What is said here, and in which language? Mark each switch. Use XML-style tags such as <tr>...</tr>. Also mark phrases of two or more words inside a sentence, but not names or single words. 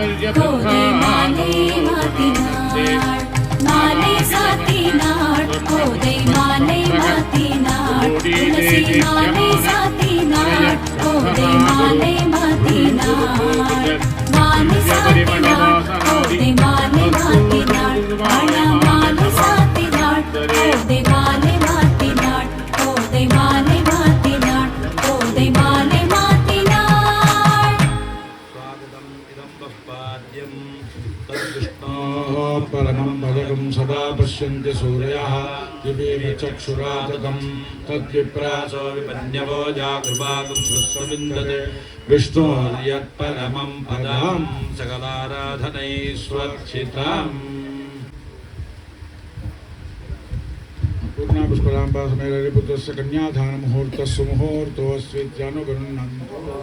<ta>கோதை மாலை மாத்தினாள் மாலை சாத்தினாள் கோதை மாலை மாத்தினாள் துளசி மாலை சாத்தினாள் கோதை மாலை மாத்தினாள் மாலை சாத்தினாள் கோதை மாலை மாத்தினாள் மாலை சாத்தினாள் கோதை மாலை மாத்தினாள் கோதை மாலை மாத்தினாள் கோதை மாலை மாத்தினாள்</ta> <sa>परमं भजकं सदा पश्यन्ति सूरयः दिवेव चक्षुरातकं तद्विप्रासो विपन्यवो जागृभागं स्वस्वविन्दते विष्णोर्यत्परमं पदं सकलाराधनैस्वर्चितम् पूर्णा पुष्पलाम्बा समेररिपुत्रस्य कन्यादान मुहूर्तस्य मुहूर्तोऽस्वित्यानुगृह्णन्तु</sa>